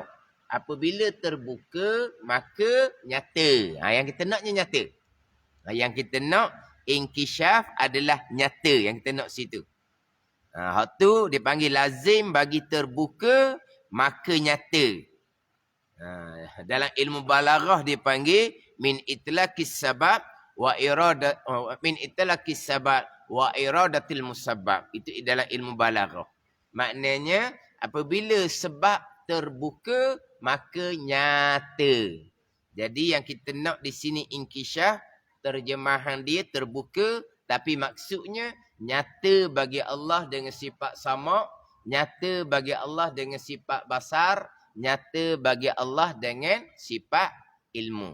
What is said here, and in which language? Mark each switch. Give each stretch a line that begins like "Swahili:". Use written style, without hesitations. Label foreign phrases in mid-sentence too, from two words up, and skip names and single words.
Malay: Apabila terbuka, maka nyata. Yang kita naknya nyata. Yang kita nak, inkishaf adalah nyata. Yang kita nak situ. Hak tu dipanggil lazim bagi terbuka, maka nyata. Dalam ilmu balaghah dipanggil
Arabic: من إطلاق السبب وإرادة من إطلاق السبب وإرادة المسبب.
Malay: Itu dalam ilmu balaghah. Maknanya apabila sebab terbuka, maka nyata. Jadi yang kita nak di sini inkishaf, terjemahan dia terbuka, tapi maksudnya nyata bagi Allah dengan sifat sama, nyata bagi Allah dengan sifat basar, nyata bagi Allah dengan sifat ilmu.